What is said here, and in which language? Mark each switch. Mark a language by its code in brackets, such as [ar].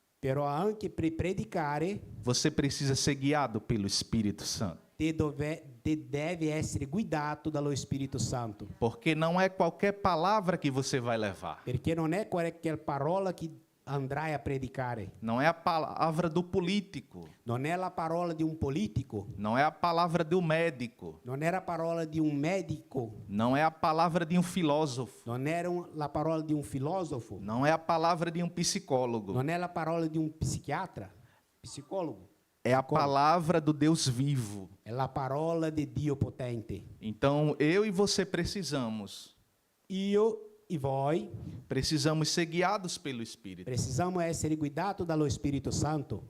[it] Però anche per predicare [pt] você precisa ser guiado pelo Espírito Santo. [it] te deve essere guidato dallo Spirito Santo. [pt] Porque não é qualquer palavra que você vai levar. [it] Perché non è qualche parola che andrai a predicare. [pt] Não é a palavra do político. [it] Non è la parola di un politico. [pt] Não é a palavra do médico. [it] Non è la parola di un medico. [pt] Não é a palavra de um filósofo. [it] Non era la parola di un filosofo. [pt] Não é a palavra de um psicólogo. [it] Non è la parola di un psichiatra, psicologo. [pt] É a palavra do Deus vivo. [it] È la parola di Dio potente. [pt] Então, eu e você precisamos [it] Io e voi [pt] precisamos ser guiados pelo Espírito. [it] precisamos essere guidati dallo Spirito Santo.